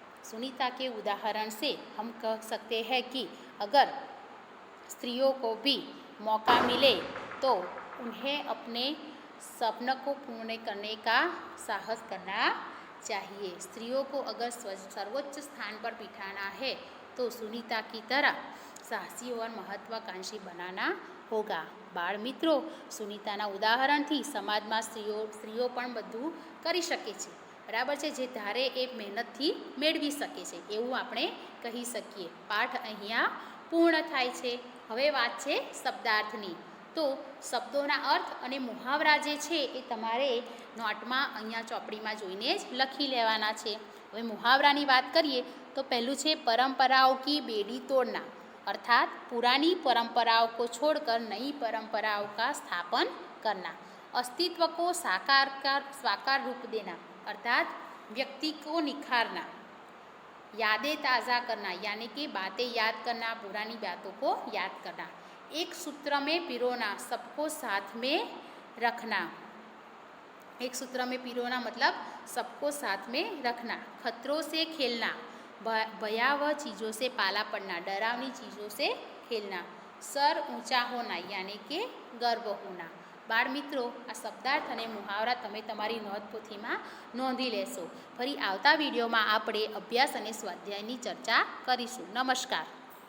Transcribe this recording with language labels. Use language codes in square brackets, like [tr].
[hi] सुनीता के उदाहरण से हम कह सकते हैं कि अगर स्त्रियों को भी मौका मिले तो उन्हें अपने सपनों को पूर्ण करने का साहस करना चाहिए। स्त्रियों को अगर सर्वोच्च स्थान पर बिठाना है तो सुनीता की तरह साहसी और महत्वाकांक्षी बनाना होगा। [gu] बाળ મિત્રો, સુનીતાના ઉદાહરણથી સમાજમાં સ્ત્રીઓ પણ બધું કરી શકે છે, બરાબર છે। જે ધારે એ મહેનતથી મેળવી શકે છે એવું આપણે કહી શકીએ। પાઠ અહીંયા પૂર્ણ થાય છે। હવે વાત છે શબ્દાર્થની। તો શબ્દોના અર્થ અને મુહાવરા જે છે એ તમારે નોટમાં અહીંયા ચોપડીમાં જોઈને જ લખી લેવાના છે। હવે મુહાવરાની વાત કરીએ તો પહેલું છે પરંપરાઓ [hi] की बेड़ी तोड़ना, अर्थात पुरानी परंपराओं को छोड़कर नई परंपराओं का स्थापन करना। अस्तित्व को साकार रूप देना, अर्थात व्यक्ति को निखारना। यादें ताज़ा करना, यानी कि बातें याद करना, पुरानी बातों को याद करना। एक सूत्र में पिरोना, सबको साथ में रखना। एक सूत्र में पिरोना मतलब सबको साथ में रखना। खतरों से खेलना, भयावह चीज़ों से पाला पड़ना, डरावनी चीज़ों से खेलना। सर ऊंचा होना, यानी कि गर्व होना। [gu] बाળ મિત્રો, આ શબ્દાર્થ અને મુહાવરા તમે તમારી નોંધપોથીમાં નોંધી લેશો। ફરી આવતા વિડીયોમાં આપણે અભ્યાસ અને સ્વાધ્યાયની ચર્ચા કરીશું। નમસ્કાર।